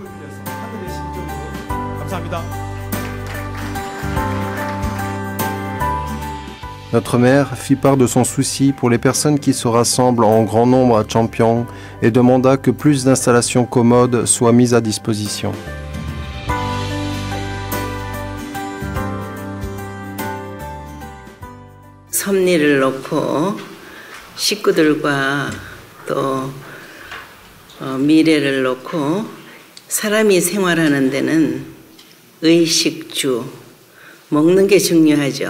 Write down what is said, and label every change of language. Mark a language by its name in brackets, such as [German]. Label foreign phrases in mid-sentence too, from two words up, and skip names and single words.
[French] Notre mère fit part de son souci pour les personnes qui se rassemblent en grand nombre à Champion et demanda que plus d'installations commodes soient mises à disposition. [Korean] 섭리를 놓고 식구들과 또 미래를 놓고 사람이 생활하는 데는 의식주, 먹는 게 중요하죠.